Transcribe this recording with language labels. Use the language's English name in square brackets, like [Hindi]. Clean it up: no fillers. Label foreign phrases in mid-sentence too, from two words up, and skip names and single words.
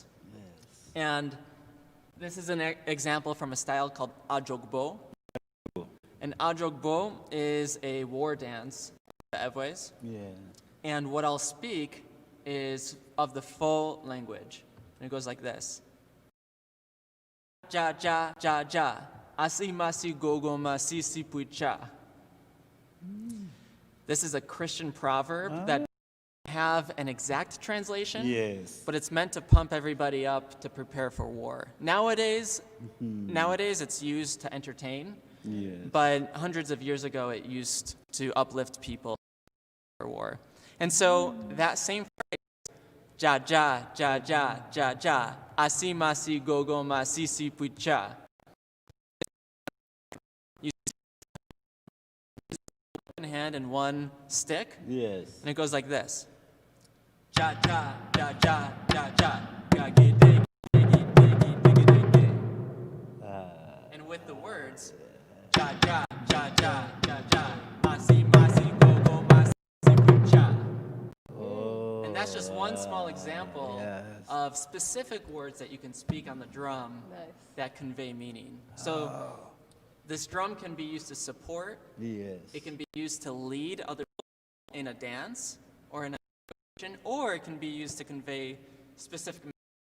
[English] And this is an example from a style called Ajogbo. And Ajogbo is a war dance, the Evois. And what I'll speak is of the Fo language. And it goes like this. Ja, ja, ja, ja. Asi masi gogo masi sipucha. This is a Christian proverb that doesn't have an exact translation, but it's meant to pump everybody up to prepare for war. Nowadays it's used to entertain, but hundreds of years ago it used to uplift people for war. And so that same phrase, ja ja ja ja ja ja, asi masi gogo masi si pucha. You one hand and one stick, and it goes like this. Ja ja ja ja ja ja, ga ge de ge ge ge ge ge ge. And with the words, ja ja ja ja ja ja, asi masi gogo masi si pucha. And that's just one small example of specific words that you can speak on the drum that convey meaning. So this drum can be used to support. It can be used to lead other people in a dance or in a situation, or it can be used to convey specific meaning.